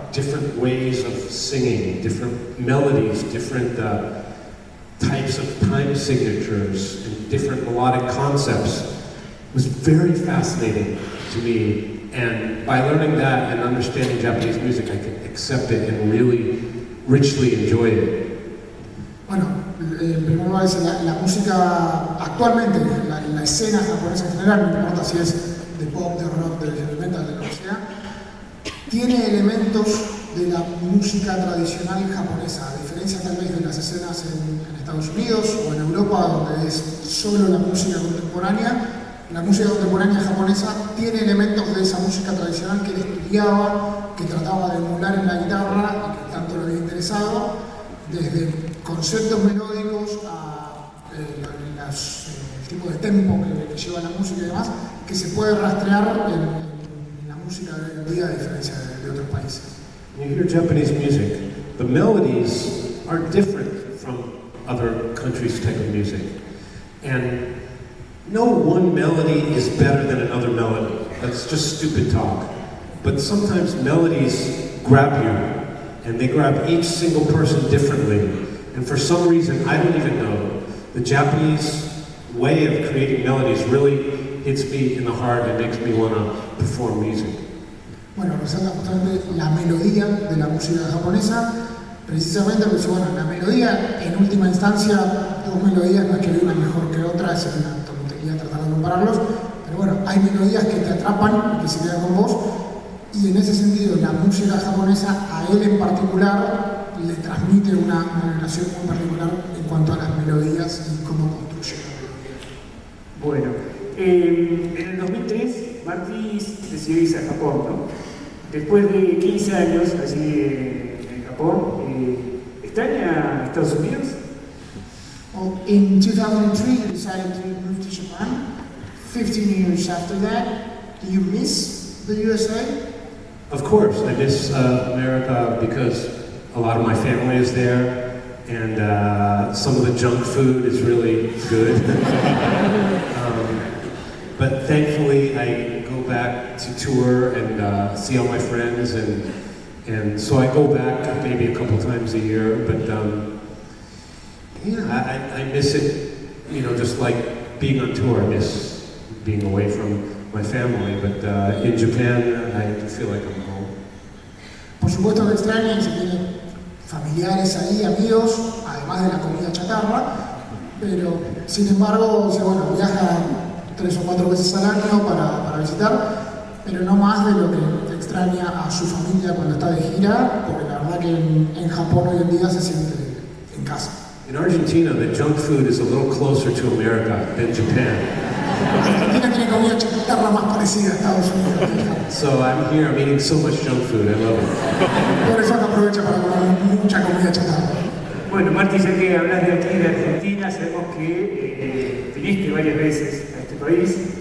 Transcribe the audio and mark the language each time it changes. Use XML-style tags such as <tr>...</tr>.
<en>Different ways of singing, different melodies, different types of time signatures, and different melodic concepts. It was very fascinating to me. And by learning that and understanding Japanese music, I could accept it and really richly enjoy it.</en> <es>Bueno, en primer lugar, la música actualmente, la escena japonesa en general, no importa si es de pop, de rock, de heavy metal, de lo que sea, tiene elementos de la música tradicional japonesa, a diferencia tal vez de las escenas en Estados Unidos o en Europa, donde es solo la música contemporánea. La música contemporánea japonesa tiene elementos de esa música tradicional que él estudiaba, que trataba de emular en la guitarra y que tanto le había interesado, desde conceptos melódicos a el tipo de tempo que lleva la música y demás, que se puede rastrear en la música de hoy en día, a diferencia de otros países.</es> <en>When you hear Japanese music, the melodies are different from other countries' type of music. And no one melody is better than another melody. That's just stupid talk. But sometimes melodies grab you, and they grab each single person differently. And for some reason, I don't even know, the Japanese way of creating melodies really hits me in the heart and makes me want to perform music.</en> <es>Bueno, resalta justamente la melodía de la música japonesa, precisamente porque, bueno, la melodía, en última instancia, dos melodías, no es que hay una mejor que otra, es una tontería tratar de compararlos, pero bueno, hay melodías que te atrapan y que se quedan con vos, y en ese sentido, la música japonesa, a él en particular, le transmite una relación muy particular en cuanto a las melodías y cómo construye la melodía. Bueno, en el 2003, MARTY decidió irse a Japón, ¿no? Después de 15 años allí en Japón, ¿extraña Estados Unidos?</es> <en>Well, in 2003, you decided to move to Japan. 15 years after that, do you miss the USA? Of course, I miss America because a lot of my family is there, and some of the junk food is really good. But thankfully, I go back to tour and see all my friends, and so I go back maybe a couple times a year. But yeah, I miss it. You know, just like being on tour, I miss being away from my family. But in Japan, I feel like I'm home.</en> <es>Por supuesto que extraña, y se tiene familiares ahí, amigos, además de la comida chatarra. guitarra, pero sin embargo, o sea, bueno, viaja 3 o 4 veces al año para visitar, pero no más de lo que extraña a su familia cuando está de gira, porque la verdad que en Japón hoy en día se siente en casa.</es> <en>In Argentina, the junk food is a little closer to America than Japan.</en> <es>Argentina tiene comida chatarra más parecida a Estados Unidos.</es> <en>So I'm here, I'm eating so much junk food, I love it.</en> <es>Por eso aprovecha para comer mucha comida chatarra. Bueno, Marty, ya que hablas de aquí, de Argentina, sabemos que viniste varias veces a este país.</es>